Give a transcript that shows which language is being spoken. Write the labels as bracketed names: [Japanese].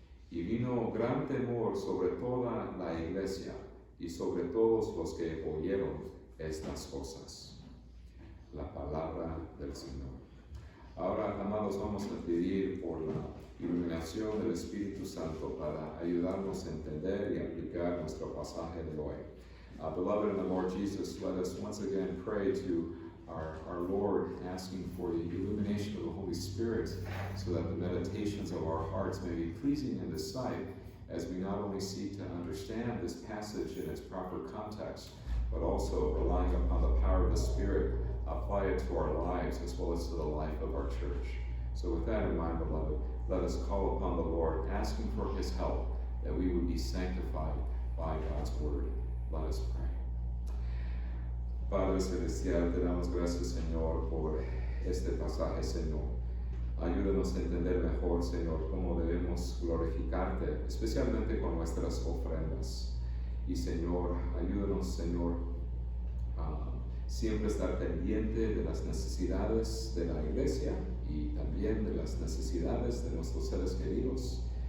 [Spanish] Y vino gran temor sobre toda la iglesia y sobre todos los que oyeron estas cosas. La palabra del Señor. Ahora, amados, vamos a pedir por la iluminación del Espíritu Santo para ayudarnos a entender y aplicar nuestro pasaje de hoy. [English] Beloved in the Lord Jesus, let us once again pray to our Lord, asking for the illumination of the Holy Spirit so that the meditations of our hearts may be pleasing in His sight, as we not only seek to understand this passage in its proper context, but also relying upon the power of the Spirit, apply it to our lives as well as to the life of our church. So with that in mind, beloved, let us call upon the Lord, asking for His help, that we would be sanctified by God's word. Let us pray. [Spanish] Padre Celestial, te damos gracias, Señor, por este pasaje, Señor. Ayúdanos a entender mejor, Señor, cómo debemos glorificarte, especialmente con nuestras ofrendas. Y, Señor, ayúdanos, Señor, a siempre estar pendiente de las necesidades de la iglesia y también de las necesidades de nuestros seres queridos.